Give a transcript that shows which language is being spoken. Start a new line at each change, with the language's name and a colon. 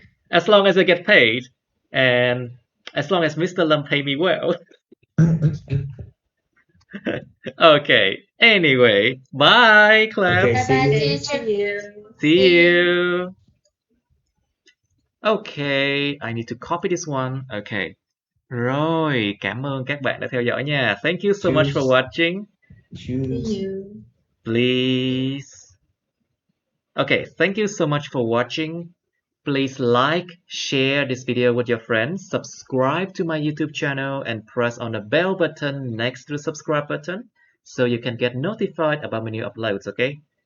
English: As long as I get paid, and as long as Mr. Lam pay me well. Okay. Anyway, bye, class. Okay, Bye see bye, you. teacher. See you. See you. Okay, I need to copy this one. Okay.
Vietnamese: Rồi, cảm ơn các bạn đã theo dõi nha.
English: Thank you so much for watching. Choose. See you. Please. Okay, thank you so much for watching. Please like, share this video with your friends, subscribe to my YouTube channel, and press on the bell button next to the subscribe button so you can get notified about my new uploads, okay?